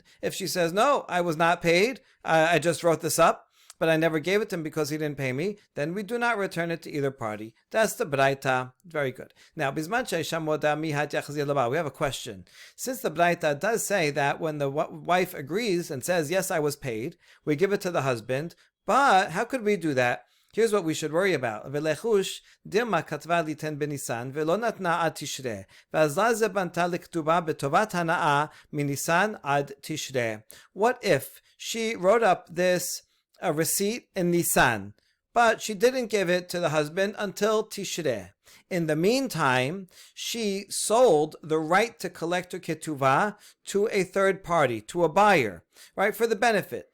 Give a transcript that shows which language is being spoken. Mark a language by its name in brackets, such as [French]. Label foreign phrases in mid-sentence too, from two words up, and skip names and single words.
[English] If she says, no, I was not paid, I just wrote this up, but I never gave it to him because he didn't pay me, then we do not return it to either party. That's the Baraita. Very good. Now, we have a question. Since the Baraita does say that when the wife agrees and says, yes, I was paid, we give it to the husband, but how could we do that? Here's what we should worry about. [Aramaic] Velechush dirma katva liten benisan velo natna ad tishre v'azla ze banta lektuba betovat hanaa minisan ad tishre. [English] What if she wrote up this receipt in Nisan, but she didn't give it to the husband until Tishrei? In the meantime, she sold the right to collect her ketuvah to a third party, to a buyer, right, for the benefit.